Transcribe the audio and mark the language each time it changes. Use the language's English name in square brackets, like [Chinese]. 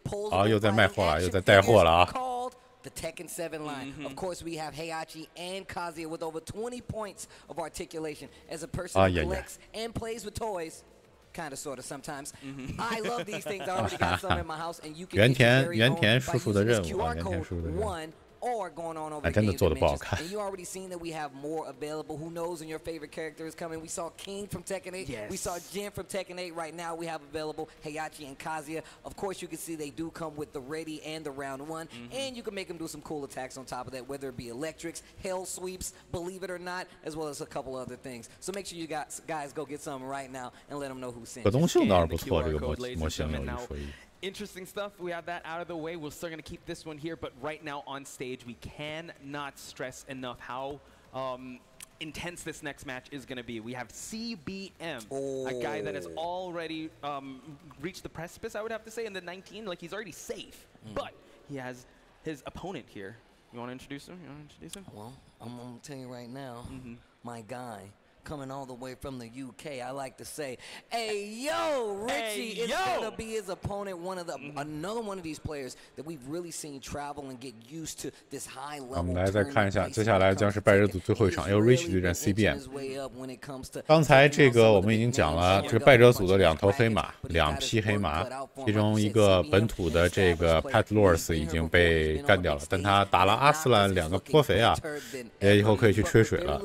[Chinese] 好，又在卖货了，又在带货了啊！ [English] The Tekken 7 line. Of course, we have Heihachi and Kazuya with over 20 points of articulation as a person who collects and plays with toys. Kind of, sort of, sometimes. I love these things. I already got some in my house, and you can get your very own by using this QR code 1. Or going on over Game Dimensions. And you already seen that we have more available. Who knows when your favorite character is coming? We saw King from Tekken 8. Yes. We saw Jin from Tekken 8. Right now we have available Heihachi and Kazuya. Of course, you can see they do come with the ready and the round 1. And you can make them do some cool attacks on top of that, whether it be electrics, hell sweeps, believe it or not, as well as a couple other things. So make sure you guys go get some right now and let them know who sent you. [Chinese] 可动性倒是不错，这个模型有一说一。 [English] Interesting stuff. We have that out of the way. We're still going to keep this one here, but right now on stage, we cannot stress enough how intense this next match is going to be. We have CBM, a guy that has already reached the precipice, I would have to say, in the 19. Like, he's already safe, but he has his opponent here. You want to introduce him? Well, I'm going to tell you right now, my guy. Coming all the way from the UK, I like to say, "Hey yo, Richie is gonna be his opponent." Another one of these players that we've really seen travel and get used to this high level. [Chinese] 我们来再看一下，接下来将是败者组最后一场，由 Richie 对战 CBM。刚才这个我们已经讲了，这个败者组的2头黑马，2匹黑马，其中一个本土的这个 Pat Lors 已经被干掉了，但他打了阿斯兰2个颇肥啊，以后可以去吹水了。